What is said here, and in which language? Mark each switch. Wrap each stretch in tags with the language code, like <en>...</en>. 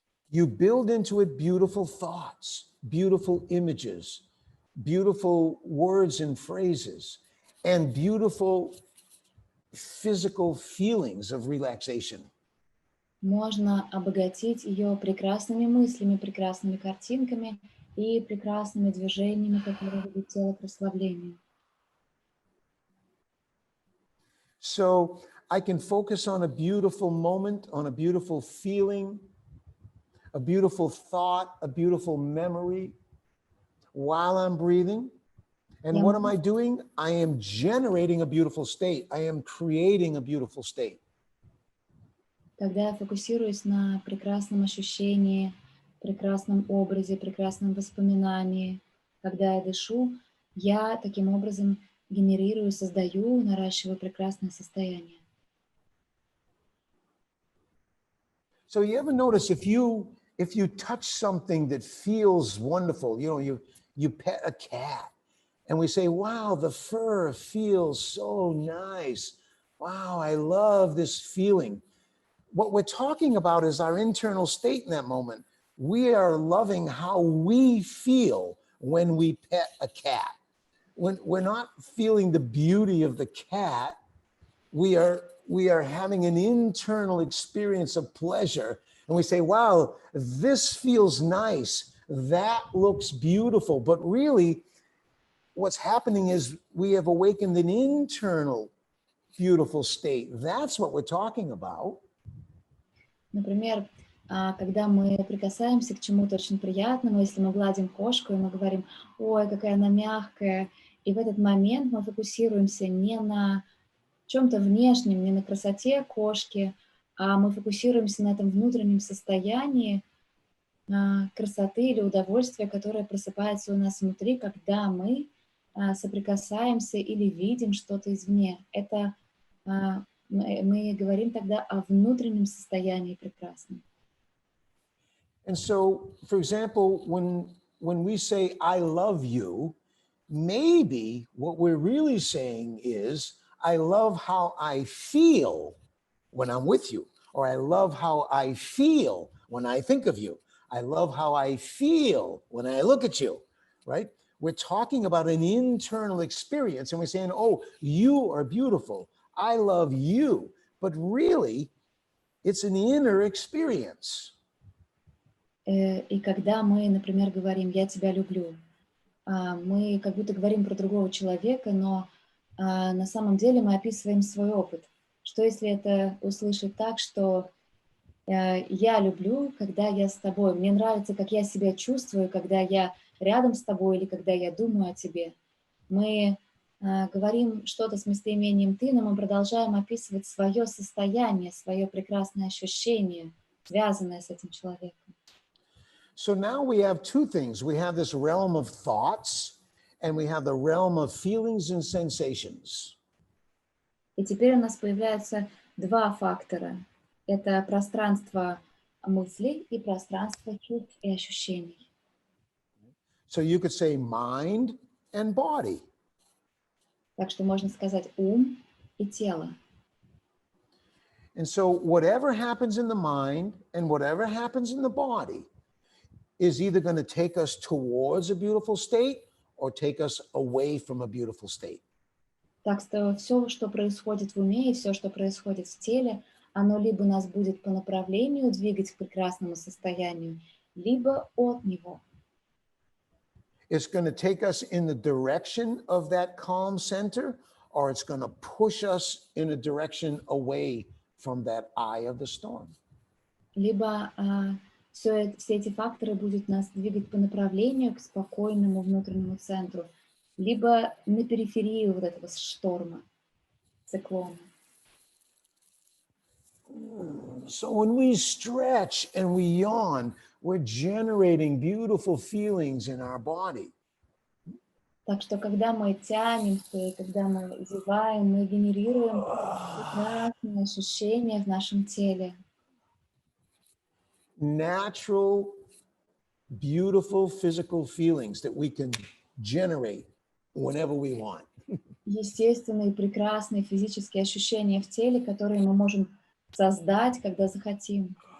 <en>You build into it beautiful thoughts, beautiful images, beautiful words and phrases, and beautiful physical feelings of relaxation.</en> <ru>Можно обогатить ее прекрасными мыслями, прекрасными картинками и прекрасными движениями, которые ведут тело к расслаблению.</ru> <en>So I can focus on a beautiful moment, on a beautiful feeling, a beautiful thought, a beautiful memory while I'm breathing. And what am I doing? I am generating a beautiful state. I am creating a beautiful state.</en> <ru>Когда я фокусируюсь на прекрасном ощущении, прекрасном образе, прекрасном воспоминании, когда я дышу, я таким образом генерирую, создаю, наращиваю прекрасное состояние.</ru> <en>So you ever notice if you touch something that feels wonderful, you pet a cat and we say, wow, the fur feels so nice. Wow, I love this feeling. What we're talking about is our internal state in that moment. We are loving how we feel when we pet a cat. When we're not feeling the beauty of the cat, we are having an internal experience of pleasure. And we say, wow, this feels nice. That looks beautiful. But really, what's happening is we have awakened an internal beautiful state. That's what we're talking about.</en> <ru>Например, когда мы прикасаемся к чему-то очень приятному, если мы гладим кошку, и мы говорим, ой, какая она мягкая, и в этот момент мы фокусируемся не на чем-то внешнем, не на красоте кошки, а мы фокусируемся на этом внутреннем состоянии красоты или удовольствия, которое просыпается у нас внутри, когда мы соприкасаемся или видим что-то извне. Это мы говорим тогда о внутреннем состоянии прекрасном.</ru> <en>And so, for example, when we say, I love you, maybe what we're really saying is, I love how I feel when I'm with you, or I love how I feel when I think of you. I love how I feel when I look at you, right? We're talking about an internal experience and we're saying, oh, you are beautiful. I love you. But really, it's an inner experience.</en> <ru>И когда мы, например, говорим «я тебя люблю», мы как будто говорим про другого человека, но на самом деле мы описываем свой опыт. Что если это услышать так, что я люблю, когда я с тобой, мне нравится, как я себя чувствую, когда я рядом с тобой или когда я думаю о тебе. Мы говорим что-то с местоимением «ты», но мы продолжаем описывать свое состояние, свое прекрасное ощущение, связанное с этим человеком.</ru> <en>So now we have two things. We have this realm of thoughts, and we have the realm of feelings and sensations.</en> <ru>И теперь у нас появляются два фактора. Это пространство мыслей и пространство чувств и ощущений.</ru> <en>So you could say mind and body.</en> <ru>Так что можно сказать ум и тело.</ru> <en>And so whatever happens in the mind and whatever happens in the body is either going to take us towards a beautiful state or take us away from a beautiful state.</en> <ru>Так что все, что происходит в уме и все, что происходит в теле, оно либо нас будет по направлению двигать к прекрасному состоянию, либо от него.</ru> <en>It's going to take us in the direction of that calm center, or it's going to push us in a direction away from that eye of the storm.</en> <ru>Либо все эти факторы будут нас двигать по направлению к спокойному внутреннему центру, либо на периферию вот этого шторма, циклона.</ru> <en>So when we stretch and we yawn, we're generating beautiful feelings in our body.</en> <ru>Так что, когда мы тянемся, и когда мы зеваем, мы генерируем прекрасные ощущения в нашем теле.</ru> <en>Natural, beautiful physical feelings that we can generate whenever we want.</en> <ru>Естественные, прекрасные физические ощущения в теле, которые мы можем создать, когда захотим.</ru>